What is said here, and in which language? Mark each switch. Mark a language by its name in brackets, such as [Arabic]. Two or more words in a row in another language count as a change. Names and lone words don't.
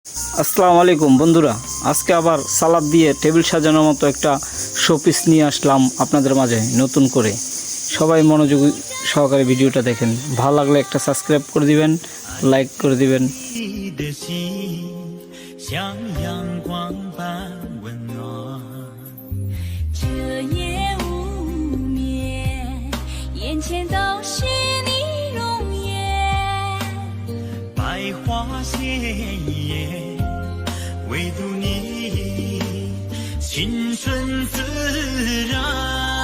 [Bangla] আসসালামু আলাইকুম বন্ধুরা, আজকে আবার সালাদ দিয়ে টেবিল সাজানোর মতো একটা শোপিস নিয়ে আসলাম আপনাদের মাঝে নতুন করে। সবাই মনোযোগ সহকারে ভিডিওটা দেখেন, ভালো লাগলে একটা সাবস্ক্রাইব করে দিবেন, লাইক করে দিবেন। [Chinese] 的心像阳光般温暖。彻夜无眠，眼前都是你容颜。百花鲜艳，唯独你情顺自然。